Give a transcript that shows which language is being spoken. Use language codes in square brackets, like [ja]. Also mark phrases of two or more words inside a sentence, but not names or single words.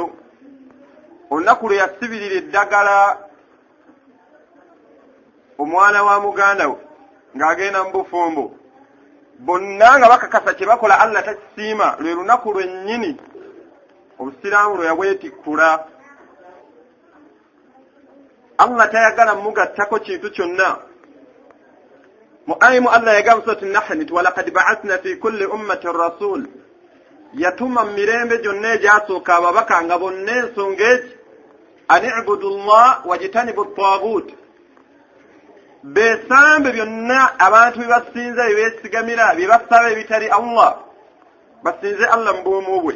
[lg] Olunaku lwe yasibirira eddagala omwana wa muganda we ng'agenda mu bufumbo, bonna nga bakakasa kye bakola Allah takisiima, lwe lunaku lwennyini obusiraamu lwe yabwetikkula. Allah tayagala mugattako kintu kyonna. Mu ayimu Allah yagamba surati Nahl nti [ar] ولقد بعثنا في كل أمة رسول, [lg] yatuma mu mirembe gyonna egyasooka ababaka nga bonna ensonga eki [ar] أن اعبدوا الله واجتنبوا الطاغوت, [lg] beesambe byonna abantu bye basinza bye beesigamira bye basaba ebitali Allah, basinze Allah mu bwomu bwe.